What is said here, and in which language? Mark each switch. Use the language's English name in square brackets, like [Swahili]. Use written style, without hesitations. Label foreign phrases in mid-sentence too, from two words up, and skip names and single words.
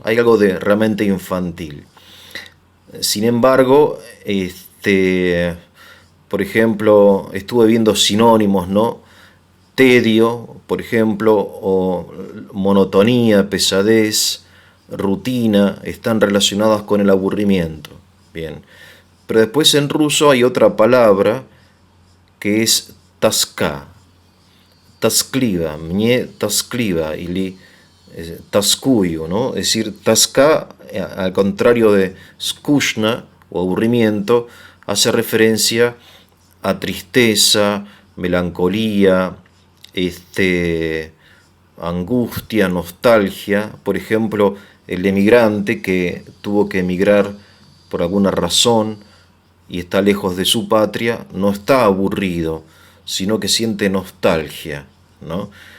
[Spanish] Hay algo de realmente infantil. Sin embargo, por ejemplo, estuve viendo sinónimos, ¿no? Tedio, por ejemplo, o monotonía, pesadez, rutina, están relacionadas con el aburrimiento. Bien. Pero después en ruso hay otra palabra que es toska, [Russian] тоскливо, мне тоскливо, или тоскую, [Spanish] ¿no? Es decir, тоска, al contrario de skúshna o aburrimiento, hace referencia a tristeza, melancolía, angustia, nostalgia. Por ejemplo, el emigrante que tuvo que emigrar por alguna razón y está lejos de su patria, no está aburrido, sino que siente nostalgia, ¿no?